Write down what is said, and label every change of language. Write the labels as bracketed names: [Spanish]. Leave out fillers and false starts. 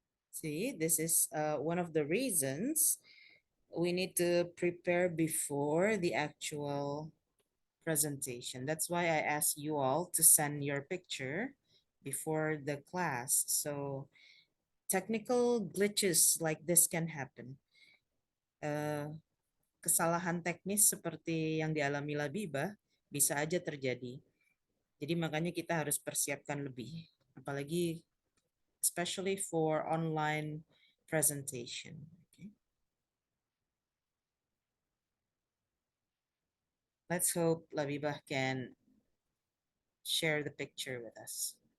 [English] See, this is one of the reasons we need to prepare before the actual presentation. That's why I asked you all to send your picture before the class. So technical glitches like this can happen. [Indonesian] Uh, Kesalahan teknis seperti yang dialami Labibah bisa aja terjadi. Jadi makanya kita harus persiapkan lebih. [English] Apalagi especially for online presentation. Okay. Let's hope Labibah can share the picture with us.